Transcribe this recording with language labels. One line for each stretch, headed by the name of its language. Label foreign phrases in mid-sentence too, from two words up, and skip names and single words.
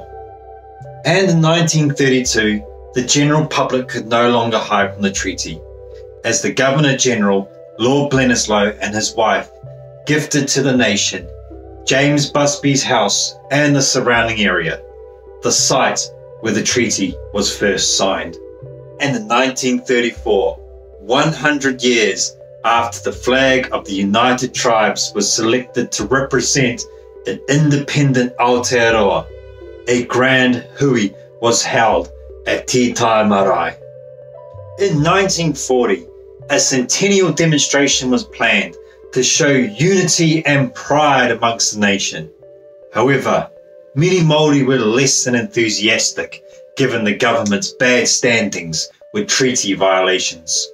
English: And in 1932, the general public could no longer hide from the treaty, as the Governor-General, Lord Bledisloe, and his wife gifted to the nation James Busby's house and the surrounding area, the site where the treaty was first signed. And in 1934, 100 years after the flag of the United Tribes was selected to represent an independent Aotearoa, a grand hui was held at Te Tai Marae. In 1940, a centennial demonstration was planned to show unity and pride amongst the nation. However, many Maori were less than enthusiastic given the government's bad standings with treaty violations.